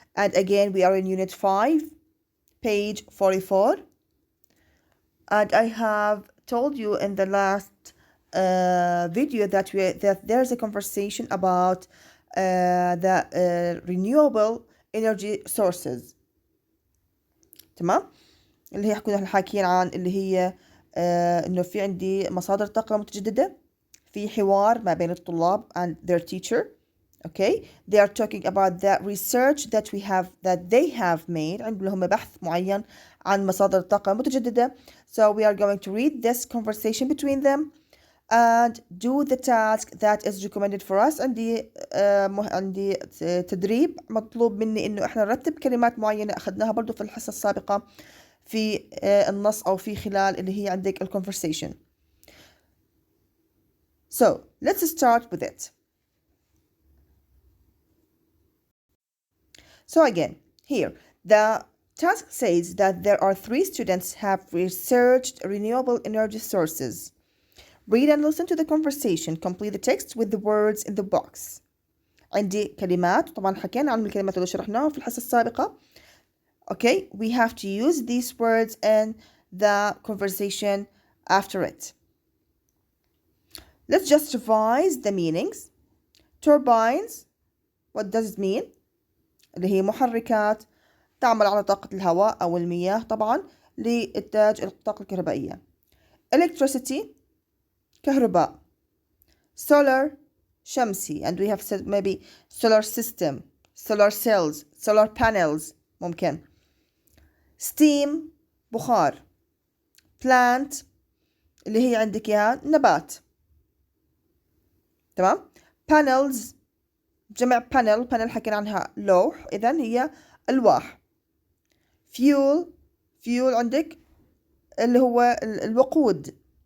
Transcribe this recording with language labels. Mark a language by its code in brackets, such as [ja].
[en] And again, we are in Unit 5, page 44. And I have told you in the last video that there's a conversation about the renewable energy sources. [ar] تمام؟ اللي هي كنا حاكيين عن اللي هي انه في عندي مصادر طاقة متجددة، في حوار ما بين الطلاب [en] and their teacher. Okay, they are talking about the research that they have made. [ar] عندهم بحث معين عن مصادر الطاقة المتجددة. [en] So we are going to read this conversation between them and do the task that is recommended for us. [ar] عندي تدريب مطلوب مني انه احنا نرتب كلمات معينة اخذناها برضو في الحصة السابقة في النص او في خلال اللي هي عندك الconversation. [en] So let's start with it. So again, here the task says that there are 3 students have researched renewable energy sources. Read and listen to the conversation. Complete the text with the words in the box. [ar] عندي كلمات، طبعا حكينا عن الكلمات اللي شرحناها في الحصة السابقة. [en] Okay, we have to use these words in the conversation after it. Let's just revise the meanings. Turbines, what does it mean? [ar] اللي هي محركات تعمل على طاقة الهواء أو المياه طبعا لإنتاج الطاقة الكهربائية. [en] Electricity, كهرباء. Solar, شمسي, and we have said maybe solar system, solar cells, solar panels ممكن. Steam, بخار. [ar] Plant, اللي هي عندك إياها نبات. تمام؟ Panels, جمع panel حكينا عنها لوح، إذن هي ألواح. Fuel عندك اللي هو الوقود.